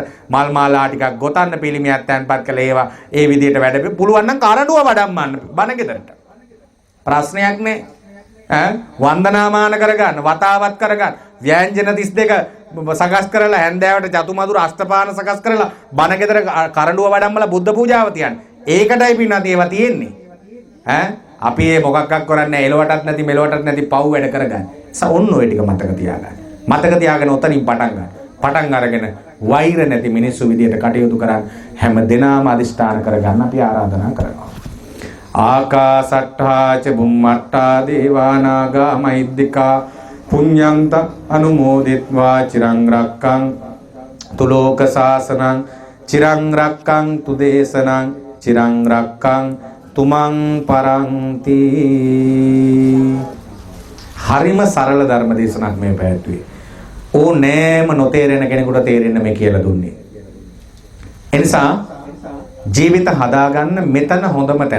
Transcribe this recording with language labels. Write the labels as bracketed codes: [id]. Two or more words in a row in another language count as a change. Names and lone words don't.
[si] මල් මාලා ටිකක් ගොතන්න පිළිමියක් තැන්පත් කළ ඒවා ඒ විදිහට වැඩ පුළුවන් නම් කරඬුව වඩම්මන්න බණ ගෙදරට ප්‍රශ්නයක් නේ වන්දනාමාන කරගන්න වතාවත් කරගන්න ව්‍යංජන 32 සකස් කරලා හැන්දෑවට චතුමදුර අෂ්ටපාන සකස් කරලා බණ ගෙදර කරඬුව වඩම්මලා බුද්ධ පූජාව තියන්න ඒකටයි පින්නත් ඒවා තියෙන්නේ අපි මේ මොකක්ක් කරන්නේ එලවටත් නැති මෙලවටත් නැති පව් වැඩ කරගන්න. ඔන්න ඔය ටික මතක තියාගන්න. මතක තියාගෙන ඔතනින් පටන් ගන්න. පටන් අරගෙන වෛර නැති මිනිස්සු විදියට කටයුතු කරන් හැම දිනම අදිෂ්ඨාන කරගන්න අපි ආරාධනා කරනවා. [pi] ආකාසට්ඨා ච බුම්මට්ඨා දේවානාගා මහිද්దికා පුඤ්ඤන්ත අනුමෝදිත්වා චිරං රක්ඛං තුලෝක සාසනං චිරං රක්ඛං තුදේශනං චිරං රක්ඛං තුමන් පරන්ති. [si] හරිම සරල ධර්ම දේශනාවක් මේ පැවැත්වුවේ. ඕනෑම නොතේරෙන කෙනෙකුට තේරෙන්න මේ කියලා දුන්නේ. එනිසා ජීවිත හදාගන්න මෙතන හොඳම තැන.